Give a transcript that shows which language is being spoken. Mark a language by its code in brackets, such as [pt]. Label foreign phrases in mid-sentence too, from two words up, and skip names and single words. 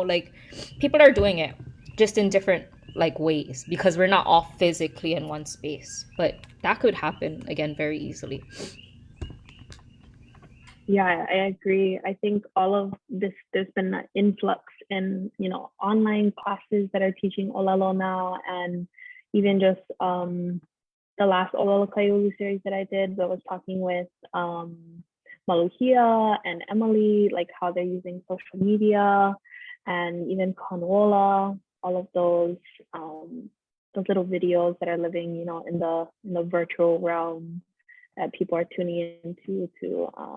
[en] Like, people are doing it just in different like ways because we're not all physically in one space, but that could happen again very easily. Yeah, I agree. I think all of this, there's been an influx in, online classes that are teaching ʻŌlelo now, and even just the last ʻŌlelo Kaiulu series that I did, that was talking with Maluhia and Emily, like how they're using social media, and even Kanola, all of those little videos that are living, in the virtual realm that people are tuning into to